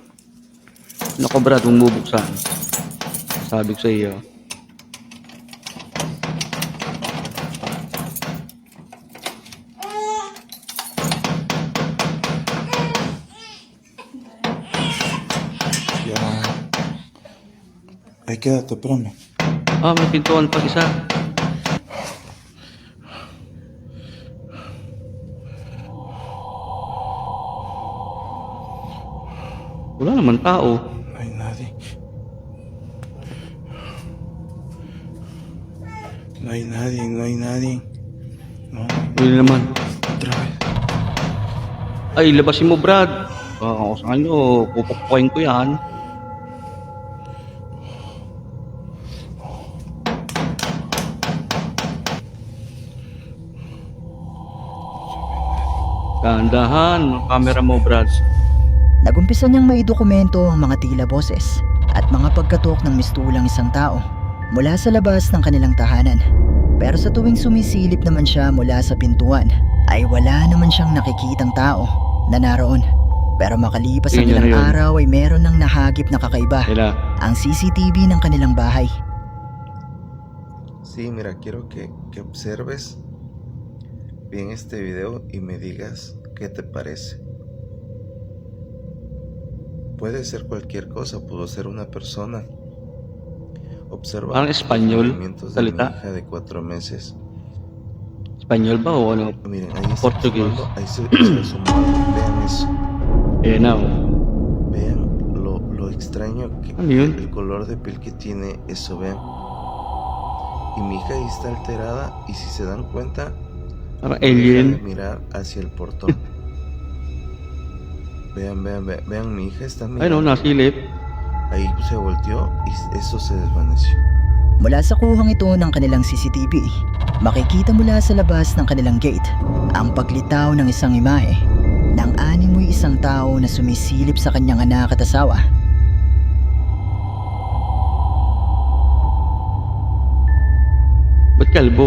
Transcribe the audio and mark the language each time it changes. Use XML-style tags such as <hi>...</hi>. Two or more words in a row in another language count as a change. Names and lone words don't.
<tl>Naku brad, huwag bubuksan. Sabi ko sa iyo. Ya.</tl> <es>Ahí quédate, espérame.</es> <tl>Ah, may pintuan pa isa. Wala naman tao.</tl> <es>No hay nadie. No hay nadie, no hay nadie. No,</es> <tl>Wala naman.</tl> <es>otra vez.</es> <tl>Ay, labasin mo brad. Kung saan nyo, pupukpukin ko yan. Dahan-dahan, ang camera mo brad. Nagumpisa niyang maidokumento ang mga tila boses at mga pagkatok ng mistulang isang tao mula sa labas ng kanilang tahanan. Pero sa tuwing sumisilip naman siya mula sa pintuan, ay wala naman siyang nakikitang tao na naroon. Pero makalipas ang Tingnan ilang na yun. araw ay meron ng nahagip na kakaiba, Kaya, ang CCTV ng kanilang bahay.</tl> <es>Sí, mira, quiero que observes bien este video y me digas qué te parece. Puede ser cualquier cosa, pudo ser una persona. Observa</es> <tl>Parang</tl> <es>los</es> <tl>Espanyol,</tl> <es>movimientos de mi</es> <tl>salita.</tl> <es>hija de 4 meses.</es> <tl>Espanyol ba o ano?</tl> <es>Miren, ahí está</es> <en>Portuguese.</en> <es>asomando, ahí se asomó algo. Vean eso.</es> <tl>Ayan na, oh.</tl> <es>Vean lo extraño</es> <tl>Ano yun?</tl> <es>el color de piel que tiene eso, vean. Y mi hija ahí está alterada y si se dan cuenta,</es> <tl>Parang</tl> <es>no deja de</es> <tl>alien.</tl> <es>mirar hacia el portón. Vean, mi hija está</es> <tl>Ayun o,</tl> <es>mirando.</es> <tl>nasilip.</tl> <es>Ahí se volteó y eso se desvaneció.</es> <tl>Mula sa kuhang ito ng kanilang CCTV, makikita mula sa labas ng kanilang gate ang paglitaw ng isang imahe ng animoy isang tao na sumisilip sa kanyang anak at asawa. Ba't kalbo?</tl>